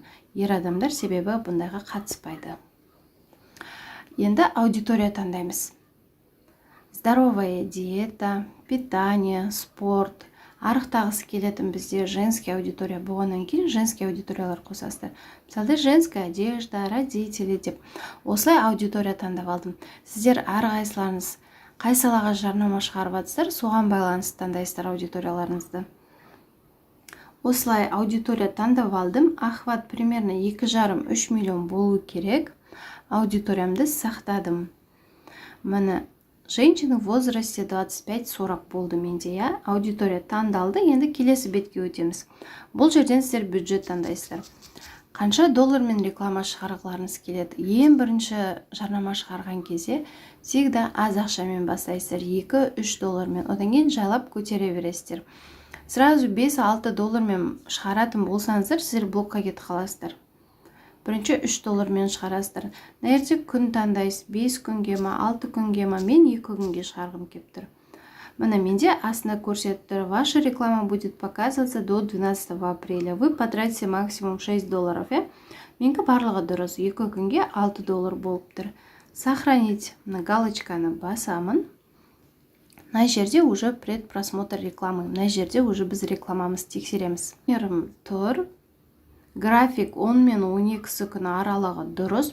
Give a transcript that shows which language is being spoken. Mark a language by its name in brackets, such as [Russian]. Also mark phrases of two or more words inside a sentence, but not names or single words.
[Kazakh] Ер адамдар себебі бұндайға қатыспайды. Енді аудитория таңдаймыз. [Russian] Здоровая диета, питание, спорт. [Kazakh] Арықтағысы келетін бізде [Russian] женский аудитория [Kazakh] болғаннан кейін [Russian] женский аудиториялар [Kazakh] қосасыздар. Мысалы, [Russian] женская одежда, родители деп. [Kazakh] Осылай аудитория таңдап алдым. Сіздер әрқайсыларыңыз қай салаға жарнама шығарып жатсыздар, соған байланысты таңдайсыздар аудиторияларыңызды. Осылай аудитория таңдап алдым. [Russian] Охват примерно 2,5-3 миллион [Kazakh] болу керек. Аудиториямды сақтадым. Міне [Russian] женщины в возрасте 25-40 [Kazakh] болды менде, аудитория таңдалды. Енді келесі бетке өтеміз. Бұл жерден сіздер бюджет таңдайсыздар. Қанша доллармен реклама шығарғыларыңыз келеді? Ең бірінші жарнама шығарған кезде всегда аз ақшамен бастайсыздар, 2-3 доллармен. Одан кейін жайлап көтере бересіздер. Сразу 5-6 доллармен шығаратын болсаңыздар, сіздер блокқа кетіп қаласыздар. Бірінші 3 доллармен шығарасыздар. Нәрсе күн таңдайсыз, 5 күнге ма, 6 күнге ма, мен 2 күнге шығарғым келіп тұр. Міне менде астында көрсетіп тұр. [Russian] Ваша реклама будет показываться до 12 апреля. Вы потратите максимум 6 долларов. [Kazakh] Менгі барлығы дұрыс. 2 күнге 6 доллар болып тұр. [Russian] Сохранить на [Kazakh] галочканы басамын. Мына жерде [Russian] уже предпросмотр рекламы. [Kazakh] Мына жерде уже біз рекламамыз тексереміз. Мерім тұр. График 10 мен 12 күні аралығы дұрыс.